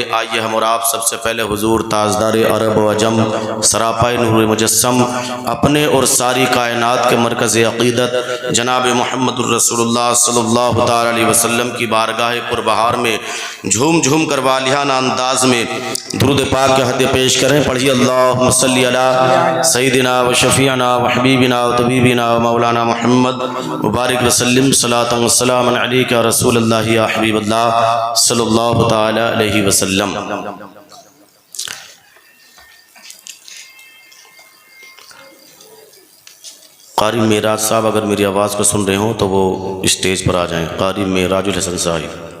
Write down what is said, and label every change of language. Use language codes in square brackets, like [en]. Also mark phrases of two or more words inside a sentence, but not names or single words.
[ur] آئیے ہم اور آپ سب سے پہلے حضور تاجدار عرب و عجم سراپائے نور مجسم اپنے اور ساری کائنات کے مرکز عقیدت جناب محمد [ar] الرسول اللہ صلی اللہ تعالی علیہ وسلم [ur] کی بارگاہ پربہار میں جھوم جھوم کر والیانہ انداز میں درود پاک کے ہدیہ پیش کریں۔ [ar] پڑھیے اللہم صلی علی سیدنا و شفیعنا و حبیبنا و طبیبنا و مولانا محمد مبارک وسلم صلاۃ و سلام علیک یا رسول اللہ یا حبیب اللہ صلی اللہ تعالی علیہ وسلم۔ [ur] قاری معراج صاحب اگر میری آواز کو سن رہے ہوں تو وہ اسٹیج پر آ جائیں، قاری معراج الحسن صاحب۔